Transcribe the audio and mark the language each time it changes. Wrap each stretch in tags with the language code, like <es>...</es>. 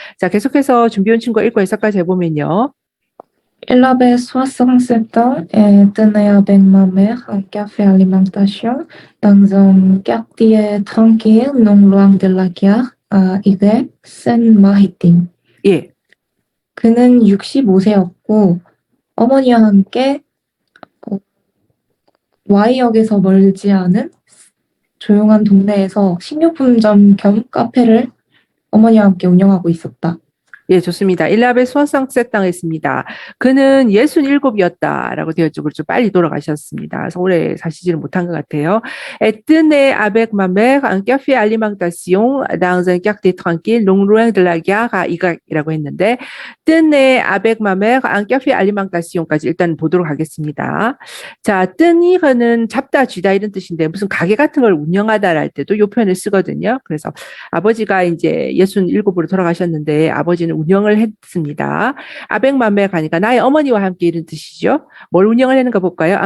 <ko>자, 계속해서 준비해온 친구 읽고 해석까지 해보면요.</ko> <fr>Il avait 67 ans et tenait avec ma mère un café alimentation dans un quartier tranquille non loin de la gare à Igues, Seine-Maritime.</fr> <ko>예, 그는 65세였고 어머니와 함께 Y역에서 멀지 않은 조용한 동네에서 식료품점 겸 카페를 어머니와 함께 운영하고 있었다. 예, 좋습니다. 일라베 수아상세 했습니다. 그는 67이었다라고 되어 있죠. 그렇죠. 빨리 돌아가셨습니다. 그래서 오래 사시지를 못한 것 같아요.</ko> <fr>Tenait avec ma mère un café alimentation dans un quartier tranquille non loin de la gare à Igac이라고 했는데 tenait avec ma mère un café alimentation까지</fr> <ko>일단 보도록 하겠습니다. 자, tenir는 잡다, 쥐다 이런 뜻인데 무슨 가게 같은 걸 운영하다 할 때도 이 표현을 쓰거든요. 그래서 아버지가 이제 67으로 돌아가셨는데 아버지는 운영을 했습니다. 아벡맘에 가니까 나의 어머니와 함께 이런 뜻이죠. 뭘 운영을 했는가 볼까요?</ko>